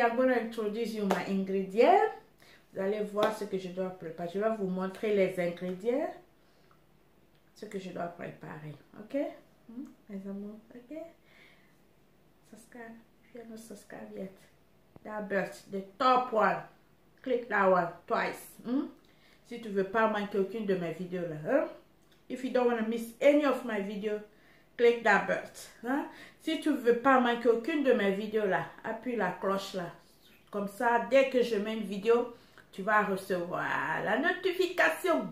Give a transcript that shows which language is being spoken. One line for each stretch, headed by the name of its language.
English: I'm going to introduce you my ingredients.
French: Vous allez voir ce que je dois préparer. Je vais vous montrer les ingrédients. Ce que je dois préparer. Ok? Mes amours. Ok?
English: Subscribe. If you are not subscribed yet. That belt. The top one. Click that one twice.
French: Si tu ne veux pas manquer aucune de mes vidéos là. Hein?
English: If you don't want to miss any of my videos, click that belt. Hein?
French: Si tu ne veux pas manquer aucune de mes vidéos là, appuie la cloche là. Comme ça, dès que je mets une vidéo, tu vas recevoir la notification.